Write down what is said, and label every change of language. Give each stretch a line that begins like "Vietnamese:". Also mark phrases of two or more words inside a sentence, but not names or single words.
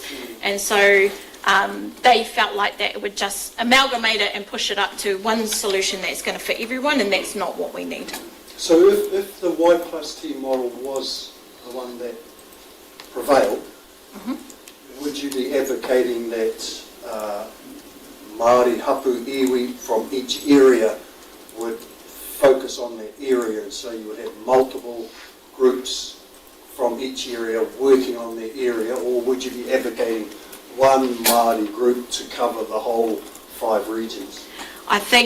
English: And so they felt like that it would just amalgamate it and push it up to one solution that's going to fit everyone, and that's not what we need. So if the Y plus T model was the one that prevailed, would you be advocating that Māori, hapu, iwi from each area would focus on that area, and so you would have multiple groups from each area working on their area, or would you be advocating one Māori group to cover the whole 5 regions?